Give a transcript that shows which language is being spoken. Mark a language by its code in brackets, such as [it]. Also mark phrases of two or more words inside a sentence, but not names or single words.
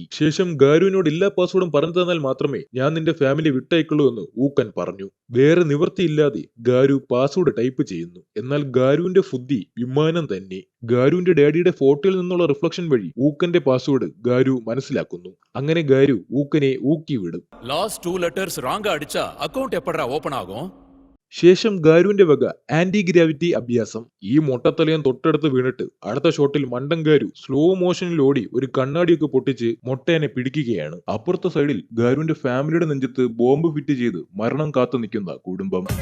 [ml] ശേഷം ഗാരുവിനോട് എല്ലാ പാസ്വേഡും പറഞ്ഞു തന്നാൽ മാത്രമേ ഞാൻ നിന്റെ ഫാമിലി വിട്ടയക്കുള്ളൂ എന്ന് ഊക്കൻ പറഞ്ഞു. വേറെ നിവൃത്തിയില്ലാതെ ഗാരു പാസ്വേഡ് ടൈപ്പ് ചെയ്യുന്നു. എന്നാൽ ഗാരുവിന്റെ ബുദ്ധി വിമാനം തന്നെ. ഗാരുവിന്റെ ഡാഡിയുടെ ഫോട്ടോയിൽ നിന്നുള്ള റിഫ്ലക്ഷൻ വഴി ഊക്കന്റെ പാസ്വേഡ് ഗാരു മനസ്സിലാക്കുന്നു. അങ്ങനെ ഗാരു ഊക്കനെ ഊക്കി വിടും. [en] last 2 letters [ta] ராங்கா அடிச்சா அக்கவுண்ட் எப்படா ஓபன் ஆகும்? [ml] ശേഷം ഗാരുവിന്റെ വക [en] anti gravity [ml] അഭ്യാസം. ഈ മൊട്ടത്തലയം തൊട്ടടുത്ത് വീണിട്ട് അടുത്ത ഷോട്ടിൽ മണ്ടൻ ഗാരു [en] slow motionil [ml] ഓടി ഒരു കണ്ണാടിയൊക്കെ പൊട്ടിച്ച് മൊട്ടേനെ പിടിക്കുകയാണ്. അപ്പുറത്തെ സൈഡിൽ ഗാരുവിന്റെ ഫാമിലിയുടെ നെഞ്ചത്ത് [en] bomb fit [ml] ചെയ്ത് മരണം കാത്തു നിൽക്കുന്ന കുടുംബം.